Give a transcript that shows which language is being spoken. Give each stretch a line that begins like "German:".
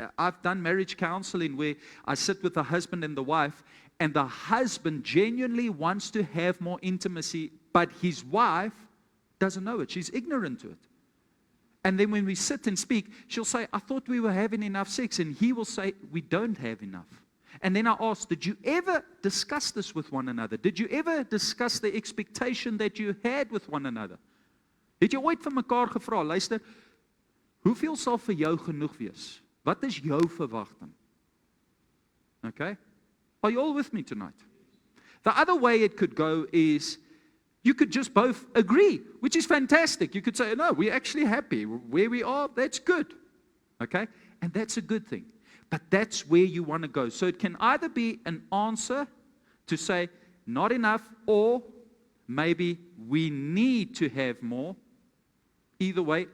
English: I've done marriage counseling where I sit with the husband and the wife, and the husband genuinely wants to have more intimacy, but his wife doesn't know it. She's ignorant to it. And then when we sit and speak, she'll say, I thought we were having enough sex. And he will say, we don't have enough. And then I ask, did you ever discuss this with one another? Did you ever discuss the expectation that you had with one another?
Afrikaans: Het jy ooit vir mekaar gevra, luister, hoeveel sal vir jou genoeg wees? Wat is jou verwagting? Okay?
English: Are you all with me tonight? The other way it could go is, you could just both agree, which is fantastic. You could say, no, we're actually happy. Where we are, that's good. Okay? And that's a good thing. But that's where you want to go. So it can either be an answer to say, not enough, or maybe we need to have more. Either way.